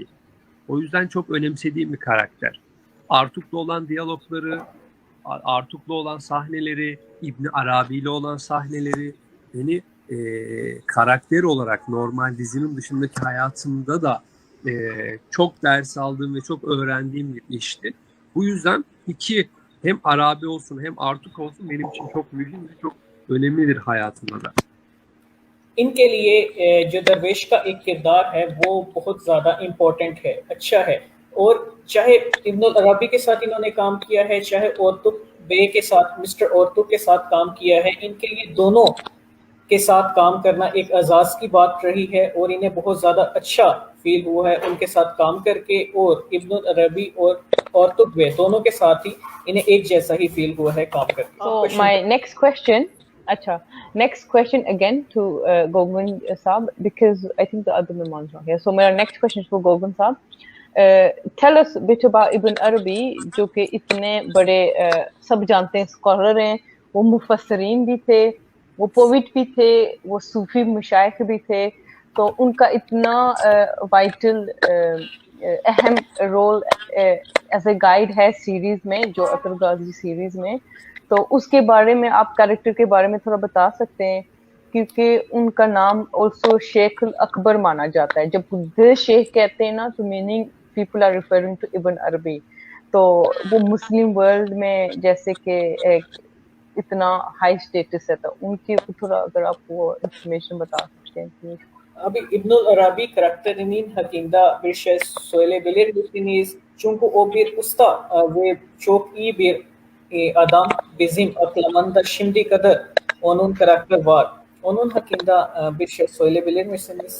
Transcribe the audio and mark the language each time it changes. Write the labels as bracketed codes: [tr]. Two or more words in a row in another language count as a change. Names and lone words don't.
[tr] O yüzden çok önemsediğim bir karakter. Artuk'la olan diyalogları, Artuk'la olan sahneleri, İbni Arabi'yle olan sahneleri beni karakter olarak normal dizinin dışındaki hayatımda da çok ders aldığım ve çok öğrendiğim bir işti. Bu yüzden iki hem Arabi olsun hem Artuk olsun benim için çok mühim ve çok önemlidir hayatımda da. [ur] ان کے لیے جو درویش کا ایک کردار ہے وہ بہت زیادہ امپورٹنٹ ہے، اچھا ہے. اور چاہے ابن العربی کے ساتھ انہوں نے کام کیا ہے، چاہے اورتک بے کے ساتھ، مسٹر اورتک کے ساتھ کام کیا ہے، ان کے لیے دونوں کے ساتھ کام کرنا ایک اعزاز کی بات رہی ہے اور انہیں بہت زیادہ اچھا فیل ہوا ہے ان کے ساتھ کام کر کے. اور ابن العربی اور اورتک بے دونوں کے ساتھ ہی انہیں ایک جیسا ہی فیل ہوا ہے کام کر کے. [en] So my next question, अच्छा, next question again to Govind Saab, because I think the other Mehman's not here. So my next question is for Govind Saab. Tell us a bit about Ibn Arabi, [ur] جو کہ اتنے بڑے سب جانتے ہیں اسکالر ہیں، وہ مفسرین بھی تھے، وہ پوئٹ بھی تھے، وہ صوفی مشائخ بھی تھے، تو ان کا اتنا وائٹل اہم رول [en] as a guide [ur] ہے سیریز میں، جو اتر غازی سیریز میں، تو اس کے بارے میں آپ کریکٹر کے بارے میں تھوڑا بتا سکتے ہیں، کیونکہ ان کا نام آلسو شیخ اکبر مانا جاتا ہے. جب [en] the Sheikh [ur] کہتے ہیں نا، تو [en] meaning people are referring to Ibn Arabi, [ur] تو وہ [en] Muslim world [ur] میں جیسے کہ اتنا [en] high status [ur] ہے، تو ان کے تھوڑا اگر آپ وہ انفارمیشن بتا سکتے ہیں پلیز. [tr] Abi İbnül Arabi karakterinin hakkında bir şey söyleyebilir misiniz? Çünkü o bir usta ve çok iyi bir adam. Bizim aklımızda şimdi kadar onun karakter var. Onun hakkında bir şey söyleyebilir misiniz?